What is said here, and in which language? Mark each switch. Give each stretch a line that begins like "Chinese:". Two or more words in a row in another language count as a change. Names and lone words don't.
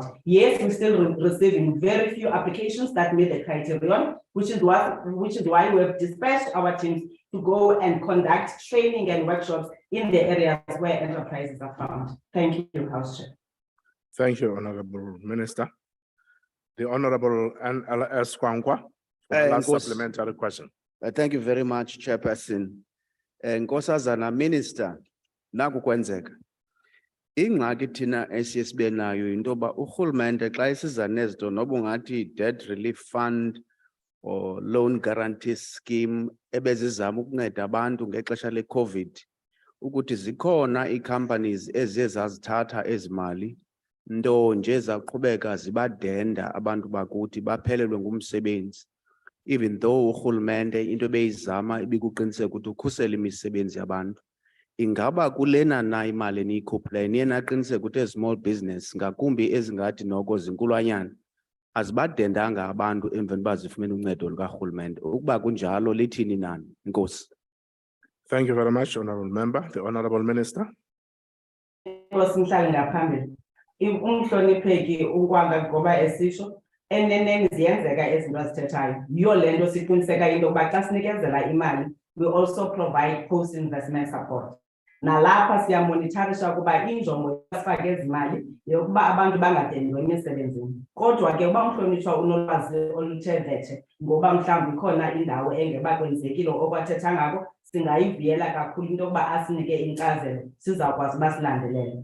English: Yes, we're still receiving very few applications that meet the criterion, which is why we have dispatched our teams to go and conduct training and workshops in the areas where enterprises are found. Thank you, House Chair. Thank you, Honorable Minister. The Honorable NLS Kwankwa for the last supplementary question. Thank you very much, Chairperson.
Xhosa: Nkosazana Minister, naku kwenzeka. Ingxaki thina esibe nayo into yoba urhulumente xa isiza nezinto noba ungathi
English: debt relief fund
Xhosa: or
English: loan guarantee scheme
Xhosa: ebezizama ukunceda abantu ngexesha le-COVID, ukuthi zikhona ii-companies eziye zazithatha ezi mali, nto nje zaqhubeka zibadenda abantu bakuthi baphelelwe ngumsebenzi.
English: Even though
Xhosa: urhulumente into ebeyizama ibikuqiniseka ukuthi ukhusele imisebenzi yabantu. Ingaba kulena na imali eniyikhuphileyo niye naqiniseka ukuthi
English: small business
Xhosa: ngakumbi ezingathi noko zinkulwanyana azibadendanga abantu emveni uba zifumene uncedo lukarhulumente. Ukuba kunjalo lithini nani? Enkosi.
English: Thank you very much, Honorable Member. The Honorable Minister.
Xhosa: Inkosi mhlali ngaphambili. Umhlonipheki ukwanga ngoba esisho eneneni ziyenzeka izinto azithethayo. Yiyo le nto siqiniseka into yokuba xa sinikezela imali,
English: we also provide post-investment support.
Xhosa: Nalapha siyamonitharisha ukuba injongo yasifake ezimali yokuba abantu bangadendwa emisebenzini. Kodwa ke uba umhlonitshwa unolwazi oluthe vetshe ngoba mhlawumbi ikhona indawo engeba kwenzekile okwathetha ngako, singayivuyela kakhulu into yokuba asinike inkcazelo sizawukwazi uba silandelele.